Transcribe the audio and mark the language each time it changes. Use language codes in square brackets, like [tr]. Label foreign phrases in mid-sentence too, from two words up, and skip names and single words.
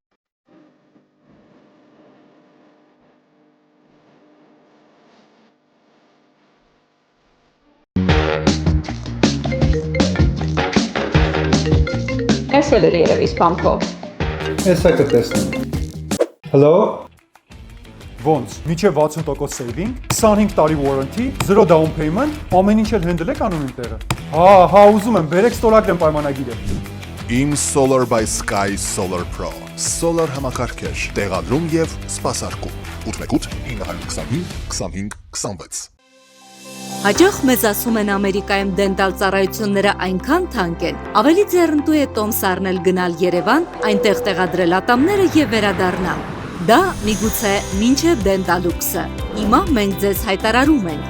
[hy] Այսօր էլ երևի սպամքով։ Հեսա կտեսնեմ։ Hello։ Ոնց, միջև 60% saving, 25 տարի warranty, 0 [en] down payment, [hy] ամեն ինչ էլ handle եք անում իմ տեղը։ Հա, ուզում եմ, բերեք ստորագրեմ պայմանագիրը։ Իմ Solar by Sky Solar Pro, Solar համակարգեր, տեղադրում եւ սպասարկում։ 818 925 25 26։ Հաճախ մեզ ասում են Ամերիկայում դենտալ ծառայությունները այնքան թանկ են, ավելի ձեռնտու է տոմս առնել գնալ Երևան, այնտեղ տեղադրել ատամները եւ վերադառնալ։ Դա միգուցե մինչև դենտալուքսը։ Հիմա մենք ձեզ հայտարարում ենք.